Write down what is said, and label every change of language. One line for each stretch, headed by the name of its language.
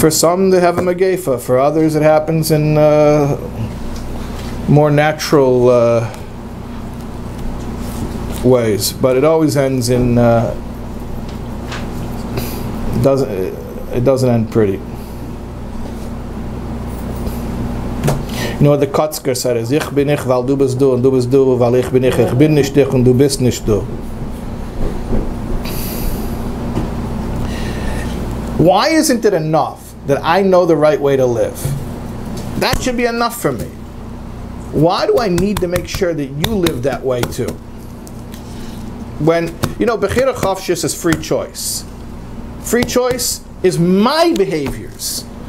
English: For some, they have a Megafah. For others, it happens in more natural ways. But it always ends in it doesn't end pretty. You know what the Kotzker said is,
German: "Ich bin ich, weil du bist du, und du bist du, weil ich bin nicht dich, und du bist nicht du."
English: Why isn't it enough that I know the right way to live? That should be enough for me. Why do I need to make sure that you live that way too? When, Bechira Chavshis is free choice. Free choice is my behaviors.